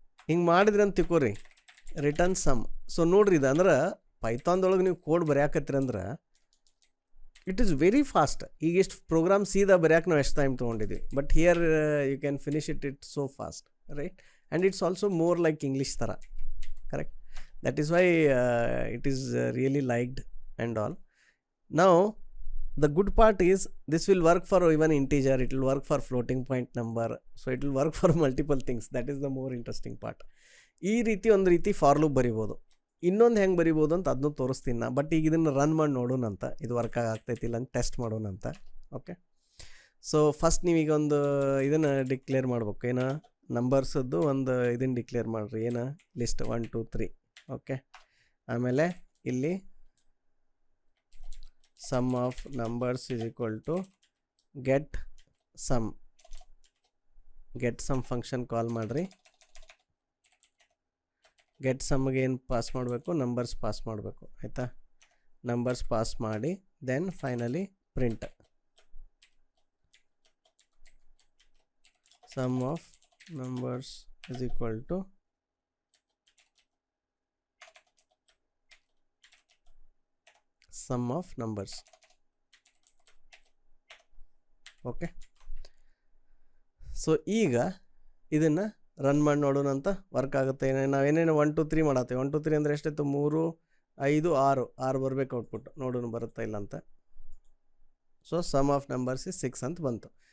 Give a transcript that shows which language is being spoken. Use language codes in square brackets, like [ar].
[kn] ಹಿಂಗೆ ಮಾಡಿದ್ರಿ ಅಂತ ತಿಳ್ಕೊರಿ, ರಿಟರ್ನ್ ಸಮ್. ಸೊ ನೋಡ್ರಿ ಇದು ಅಂದ್ರೆ ಪೈಥಾನ್ದೊಳಗೆ ನೀವು ಕೋಡ್ ಬರೆಯಾಕತ್ತೀರಿ ಅಂದ್ರೆ [en] It is very fast. [kn] ಈಗ ಎಷ್ಟು ಪ್ರೋಗ್ರಾಮ್ ಸೀದಾ ಬರೆಯೋಕೆ ನಾವು ಎಷ್ಟು time ತೊಗೊಂಡಿದ್ವಿ, [en] But here you can finish it so fast, right. And it's also more like English ಥರ, correct. That is why it is really liked and all. Now the good part is this will work for even integer, it will work for floating point number, so it will work for multiple things. That is the more interesting part. [kn] ಈ ರೀತಿ ಒಂದು ರೀತಿ for loop ಬರಿಬೋದು. ಇನ್ನೊಂದು ಹೆಂಗೆ ಬರಿಬೋದು ಅಂತ ಅದನ್ನು ತೋರಿಸ್ತೀನಿ ನಾ. ಬಟ್ ಈಗ ಇದನ್ನು ರನ್ ಮಾಡಿ ನೋಡೋಣ ಅಂತ, ಇದು ವರ್ಕ್ ಆಗ್ತೈತಿಲ್ಲ ಅಂತ ಟೆಸ್ಟ್ ಮಾಡೋಣ ಅಂತ. ಓಕೆ, ಸೊ ಫಸ್ಟ್ ನೀವೀಗ ಒಂದು ಇದನ್ನು ಡಿಕ್ಲೇರ್ ಮಾಡ್ಬೇಕು. ಏನು, ನಂಬರ್ಸದ್ದು ಒಂದು ಇದನ್ನು ಡಿಕ್ಲೇರ್ ಮಾಡಿರಿ. ಏನು, ಲಿಸ್ಟ್ 1 2 3. ಓಕೆ, ಆಮೇಲೆ ಇಲ್ಲಿ [en] sum of numbers is equal to get sum [kn] function call ಮಾಡಿರಿ. ಗೆಟ್ ಸಮ್ಗೆ ಏನು ಪಾಸ್ ಮಾಡಬೇಕು, ನಂಬರ್ಸ್ ಪಾಸ್ ಮಾಡಬೇಕು ಆಯಿತಾ. ನಂಬರ್ಸ್ ಪಾಸ್ ಮಾಡಿ then finally print. So [en] sum of numbers is equal to sum of numbers. [kn] Okay, so ಈಗ ಇದನ್ನು run ಮಾಡಿ ನೋಡೋಣ ಅಂತ ವರ್ಕ್ ಆಗುತ್ತೆ. ನಾವೇನೇನು 1 2 3 ಮಾಡತ್ತೇವೆ. 1 2 3 ಅಂದರೆ ಎಷ್ಟಾಯಿತು? 3 5 6 ಬರಬೇಕು ಔಟ್ಪುಟ್. ನೋಡೋಣ ಬರುತ್ತಾ ಇಲ್ಲ ಅಂತ. So some of numbers is 6 ಅಂತ ಬಂತು.